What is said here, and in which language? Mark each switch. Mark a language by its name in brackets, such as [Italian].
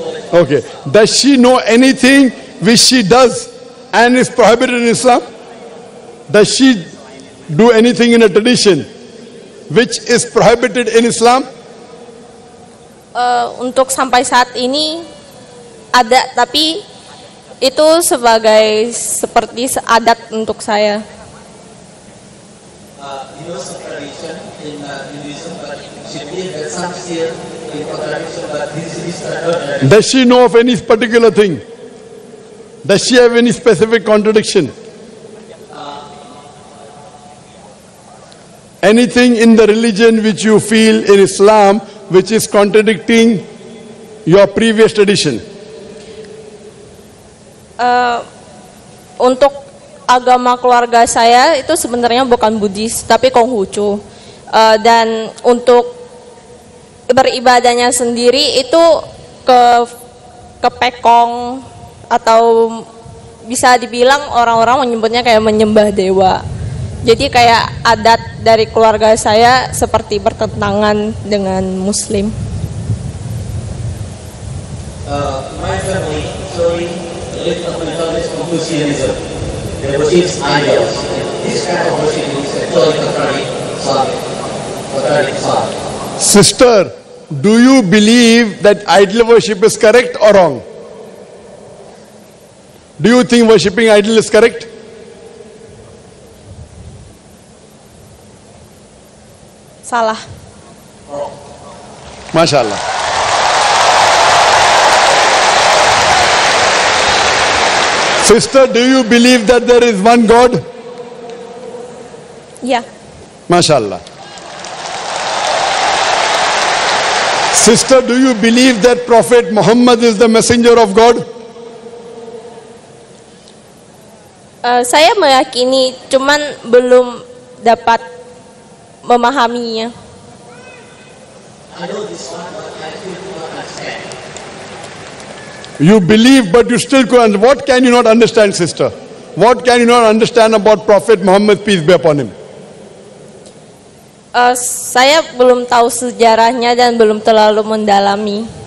[English] Okay. Does she know anything which she does and is prohibited in Islam? Does she do anything in a tradition which is prohibited in Islam? [Indonesian] Untuk sampai saat ini ada, tapi itu sebagai seperti adat untuk saya. [English] He knows some tradition in Hinduism, but she believes that some still in contradiction, but this is tradition. Does she know of any particular thing? Does she have any specific contradiction? Anything in the religion which you feel in Islam which is contradicting your previous tradition? [Indonesian] Untuk agama keluarga saya itu sebenarnya bukan Buddhis tapi Konghucu, dan untuk beribadahnya sendiri itu ke Pekong, atau bisa dibilang orang-orang menyebutnya kayak menyembah dewa. Jadi kayak adat dari keluarga saya seperti bertentangan dengan Muslim. [English] My family actually lived up until this Confucianism. They worship idols. This kind of worship is actually contrary Islam. Sister, do you believe that idol worship is correct or wrong? Do you think worshipping idol is correct? [Indonesian] Salah. [Arabic] MashaAllah. [English] Sister, do you believe that there is one God? [Indonesian] Ya. [Arabic] MashaAllah. [English] Sister, do you believe that Prophet Muhammad is the messenger of God? [Indonesian] Saya meyakini, cuman belum dapat memahaminya. [English] I know this one, but I still do not understand. You believe, but you still couldn't. What can you not understand, sister? What can you not understand about Prophet Muhammad, peace be upon him? [Indonesian] Saya belum tahu sejarahnya dan belum terlalu mendalami.